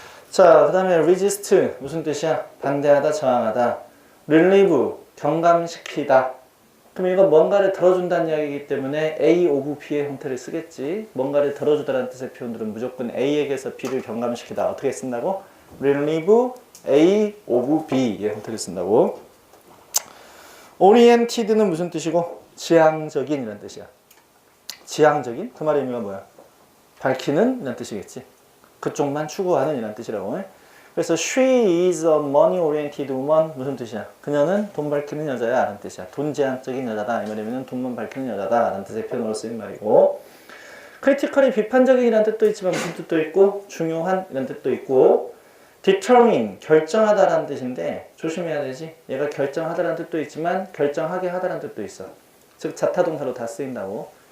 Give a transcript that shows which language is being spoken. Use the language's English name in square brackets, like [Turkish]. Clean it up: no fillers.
[Korean] 자, 그 다음에 resist, 무슨 뜻이야? 반대하다, 저항하다. relieve, 경감시키다. 그럼 이건 뭔가를 덜어준다는 이야기이기 때문에 A of B의 형태를 쓰겠지. 뭔가를 덜어주다라는 뜻의 표현들은 무조건 A에게서 B를 경감시키다. 어떻게 쓴다고? relieve A of B의 형태를 쓴다고. oriented는 무슨 뜻이고? 지향적인 이라는 뜻이야. 지향적인? 그 말의 의미가 뭐야? 밝히는 이라는 뜻이겠지. 그쪽만 추구하는 이라는 뜻이라고. 그래서 [English] she is a money oriented woman [Korean] 무슨 뜻이야? 그녀는 돈 밝히는 여자야 라는 뜻이야. 돈 지향적인 여자다. 이 말이면 돈만 밝히는 여자다 라는 뜻의 표현으로 쓰인 말이고, critically 비판적인 이라는 뜻도 있지만 무슨 뜻도 있고, 중요한 이라는 뜻도 있고, determine 결정하다 라는 뜻인데 조심해야 되지. 얘가 결정하다라는 뜻도 있지만 결정하게 하다라는 뜻도 있어. 즉 자타동사로 다 쓰인다고.